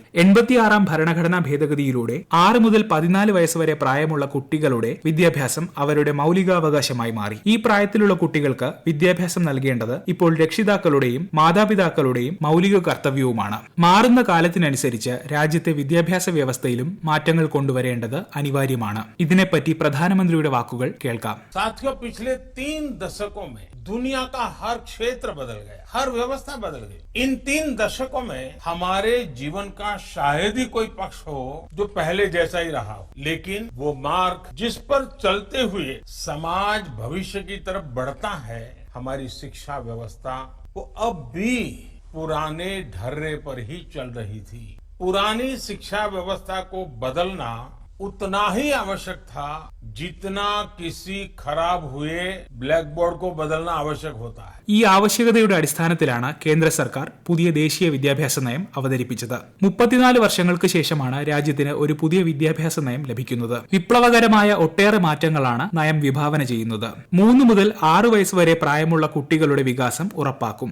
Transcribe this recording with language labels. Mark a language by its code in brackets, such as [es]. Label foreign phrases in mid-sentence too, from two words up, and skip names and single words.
[ml] 86 ഭരണഘടനാ ഭേദഗതിയിലൂടെ 6 മുതൽ 14 വയസ്സ് വരെ പ്രായമുള്ള കുട്ടികളുടെ വിദ്യാഭ്യാസം അവരുടെ മൗലികാവകാശമായി മാറി. ഈ പ്രായത്തിലുള്ള കുട്ടികൾക്ക് വിദ്യാഭ്യാസം നൽകേണ്ടത് ഇപ്പോൾ രക്ഷിതാക്കളുടെയും മാതാപിതാക്കളുടെയും മൗലിക കർത്തവ്യവുമാണ്. മാറുന്ന കാലത്തിനനുസരിച്ച് രാജ്യത്തെ വിദ്യാഭ്യാസ വ്യവസ്ഥയിലും മാറ്റങ്ങൾ കൊണ്ടുവരേണ്ടത് അനിവാര്യമാണ്. ഇതിനെപ്പറ്റി പ്രധാനമന്ത്രിയുടെ വാക്കുകൾ കേൾക്കാം. [hi] साथियों, पिछले 3 दशकों में दुनिया का हर क्षेत्र बदल गया, हर व्यवस्था बदल गई. इन 3 दशकों में हमारे जीवन का शायद ही कोई पक्ष हो जो पहले जैसा ही रहा हो, लेकिन वो मार्ग जिस पर चलते हुए समाज भविष्य की तरफ बढ़ता है, हमारी शिक्षा व्यवस्था वो अब भी पुराने ढर्रे पर ही चल रही थी. पुरानी शिक्षा व्यवस्था को बदलना उतना ही आवश्यक था जितना किसी खराब हुए ब्लैक बोर्ड को बदलना आवश्यक होता है. [ml] ഈ ആവശ്യകതയുടെ അടിസ്ഥാനത്തിലാണ് കേന്ദ്ര സർക്കാർ പുതിയ ദേശീയ വിദ്യാഭ്യാസ നയം അവതരിപ്പിച്ചത്. 34 വർഷങ്ങൾക്ക് ശേഷമാണ് രാജ്യത്തിന് ഒരു പുതിയ വിദ്യാഭ്യാസ നയം ലഭിക്കുന്നത്. വിപ്ലവകരമായ ഒട്ടേറെ മാറ്റങ്ങളാണ് നയം വിഭാവന ചെയ്യുന്നത്. 3 മുതൽ 6 വയസ്സ് വരെ പ്രായമുള്ള കുട്ടികളുടെ വികാസം ഉറപ്പാക്കും.